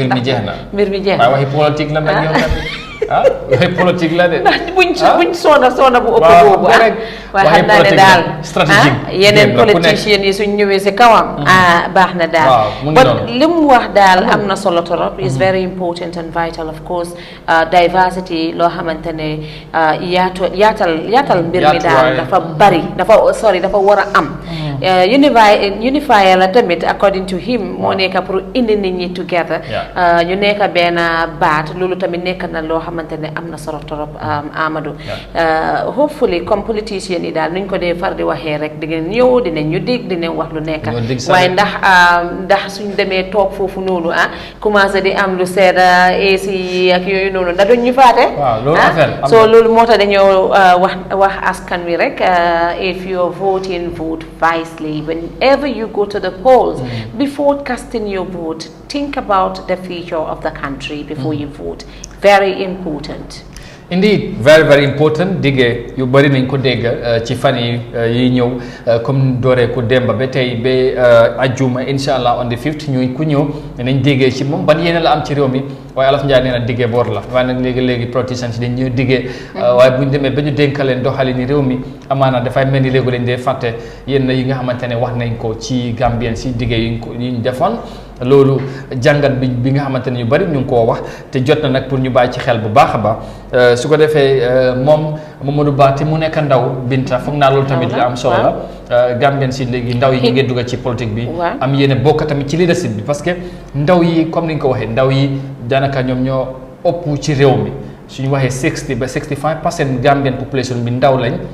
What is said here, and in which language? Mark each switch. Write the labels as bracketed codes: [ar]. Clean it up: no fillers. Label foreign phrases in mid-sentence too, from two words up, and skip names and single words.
[wo] mbir mi jeex na mbir mi jeex na waaye waxi politique la nag yow tamit waxi politique la de buñ soona bu ëpp boobu waaye xam naa ne daal yeneen politiciens yi suñ ñëwee si kawam baax na daal but li mu wax daal am na solo torop [en] is very important and vital of course [wo] diversity loo xamante ne yaatal mbir mi daal dafa bari dafa war a am unifier la tamit [en] according to him [wo] moo nekk pour indi nit ñi together ñu nekk benn baat loolu tamit nekk na loo xamante ne am na solo torop Amadou hopefully [fr] comme politiciens [wo] yi daal nuñ ko dee far di waxee rek dinañ ñëw dinañ ñu dig dinañ wax lu nekk waaye ndax suñ demee toog foofu noonu commencé di am lu sedda AC ak yooyu noonu ndax duñ ñu faate [en] so [wo] loolu moo tax dañoo wax askan wi rek [en] if you're voting vote wisely whenever you go to the polls before casting your vote think about the future of the country before you vote very important. Indeed, very, very important. [wo] Dige yu bari nañ ko dégg ci fan yi ñëw comme dooree ko demba ba tey ba ajjuma inshallah [en] on the 5th [wo] ñu ku ñëw nañ déggee ci moom ban yéene la am ci réew mi waaye Alaf Njaay nee na diggee boor la waaye nag léegi politiciens yi dañ ñëw diggee waaye bu ñu demee ba ñu dénkaleen doxali ni réew mi amaana dafay mel ni léegi leen dee fàtte yenn yi nga xamante ne wax nañ ko ci Gambien si diggee yi ñu defoon loolu jàngat bi nga xamante ne ñu bari ñu ngi koo wax te jot na nag pour ñu bàyyi ci xel bu baax a baax su ko defee moom Mamadou Ba te mu nekk ndaw Binta foog naa loolu tamit li am solo la Gambien si léegi ndaw yi ñu ngi dugg ci politique bi am yéene bokk tamit ci leadership bi parce que ndaw yi comme ni nga ko waxee ndaw yi daanaka ñoom ñoo ëpp ci réew mi suñu waxee 60 ba 65% [en] Gambian population [wo] bi ndaw lañ